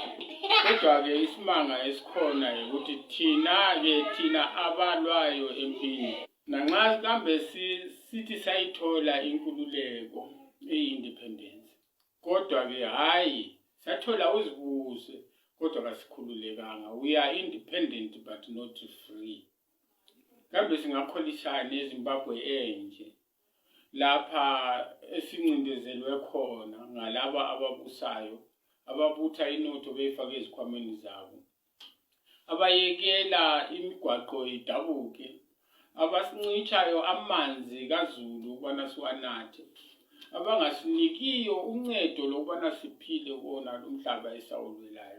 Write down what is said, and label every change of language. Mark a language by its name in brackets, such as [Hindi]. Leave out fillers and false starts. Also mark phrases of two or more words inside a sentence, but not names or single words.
[North Ndebele] Kodwa-ke isimanga esikhona ukuthi thina abalwayo empini nanxa kambe sithi sayithola inkululeko i-independence, kodwa-ke hayi sathola uzibuse kodwa kasikhululekanga. [English] We are independent but not free. [North Ndebele] Kambe singakholishana eZimbabwe enje lapha esincindezelwe khona ngalaba ababusayo ababutha inotho beyifaka ezikhwameni zabo, abayekela imigwaqo idabuke, abasincitshayo amanzi kaZulu ukubana siwanathe, abangasinikiyo uncedo lokubana siphile kona umhlaba esawulwelayo.